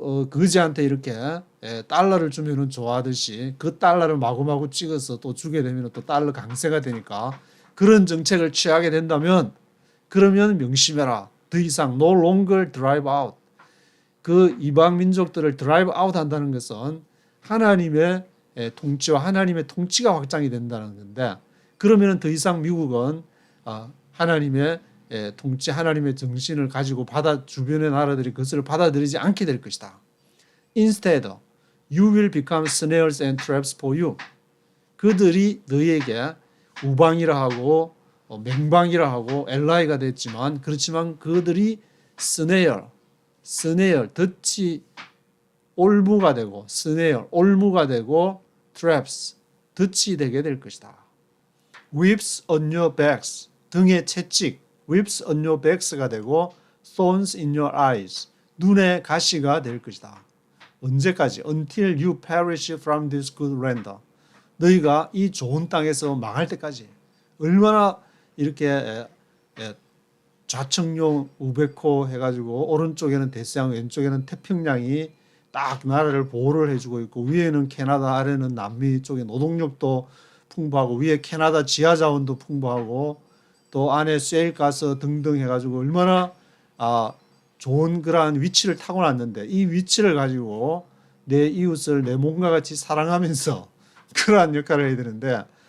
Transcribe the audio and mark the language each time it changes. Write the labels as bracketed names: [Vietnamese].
[Korean] 거지한테 이렇게 달러를 주면은 좋아하듯이 그 달러를 마구마구 찍어서 또 주게 되면 또 달러 강세가 되니까 그런 정책을 취하게 된다면 그러면 명심해라. 더 이상 [English] no longer drive out. [Korean] 그 이방 민족들을 [English] drive out [Korean] 한다는 것은 하나님의 통치와 하나님의 통치가 확장이 된다는 건데 그러면 더 이상 미국은 하나님의 통치, 하나님의 정신을 가지고 주변의 나라들이 그것을 받아들이지 않게 될 것이다. [English] Instead, you will become snares and traps for you. [Korean] 그들이 너희에게 우방이라 하고 맹방이라 하고 엘라이가 됐지만 그렇지만 그들이 snare, 덫이 올무가 되고 snare, 올무가 되고 traps, 덫이 되게 될 것이다. [English] whips on your backs, [Korean] 등의 채찍, whips on your backs가 되고 [English] thorns in your eyes, [Korean] 눈의 가시가 될 것이다. 언제까지? [English] Until you perish from this good land. [Korean] 너희가 이 좋은 땅에서 망할 때까지. 얼마나 이렇게 좌측용 우베코 해가지고 오른쪽에는 대서양 왼쪽에는 태평양이 딱 나라를 보호를 해주고 있고 위에는 캐나다 아래는 남미 쪽에 노동력도 풍부하고 위에 캐나다 지하자원도 풍부하고 또 안에 셰일가스 등등 해가지고 얼마나 좋은 그러한 위치를 타고났는데 이 위치를 가지고 내 이웃을 내 몸과 같이 사랑하면서 그러한 역할을 해야 되는데